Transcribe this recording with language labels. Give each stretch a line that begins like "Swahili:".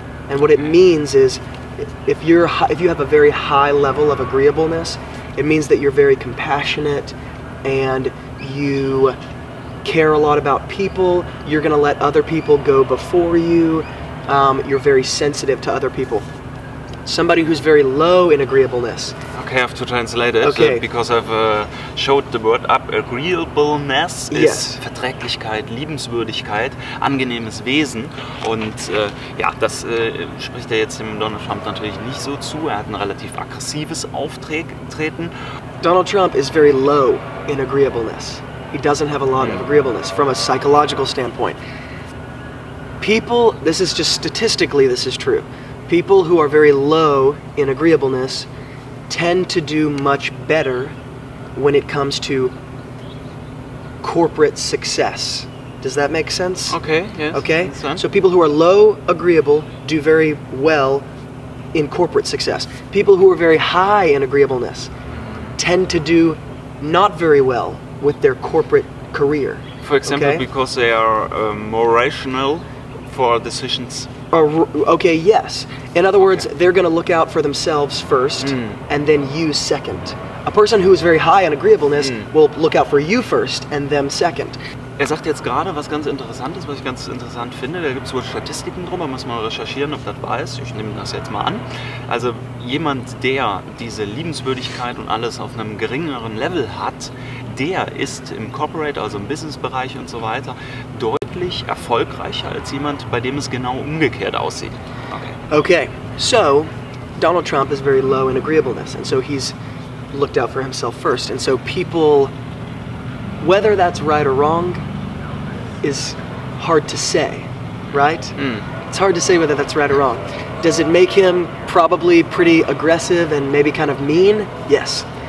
English: And what it means is, if you have a very high level of agreeableness, it means that you're very compassionate and you care a lot about people. You're going to let other people go before you. You're very sensitive to other people. Somebody who's very low in agreeableness. Okay, I have to translate it, because I've showed the word up.
German: Agreeableness ist Verträglichkeit, Liebenswürdigkeit, angenehmes Wesen. Und ja, das spricht er jetzt dem Donald Trump natürlich nicht so zu. Er hat ein relativ aggressives Auftreten.
English: Donald Trump is very low in agreeableness. He doesn't have a lot of agreeableness from a psychological standpoint. People, this is just statistically, this is true. People who are very low in agreeableness tend to do much better when it comes to corporate success. Does that make sense? Okay, yes. Okay? So people who are low agreeable do very well in corporate success. People who are very high in agreeableness tend to do not very well with their corporate career. For example, because they are more rational for decisions. Okay, yes. In other words, they're going to look out for themselves first and then you second. A person who is very high in agreeableness will look out for you first and them second.
German: Sagt jetzt gerade was ganz Interessantes, was ich ganz interessant finde. Da gibt es wohl Statistiken drüber, muss man recherchieren, ob das wahr ist. Ich nehme das jetzt mal an. Also jemand, der diese Liebenswürdigkeit und alles auf einem geringeren Level hat, der ist im Corporate, also im Businessbereich und so weiter, deutlich erfolgreicher als jemand, bei dem es genau umgekehrt aussieht.
English: Okay, so Donald Trump is very low in agreeableness, and so he's looked out for himself first. And so people, whether that's right or wrong, is hard to say, right? It's hard to say whether that's right or wrong. Does it make him probably pretty aggressive and maybe kind of mean? Yes.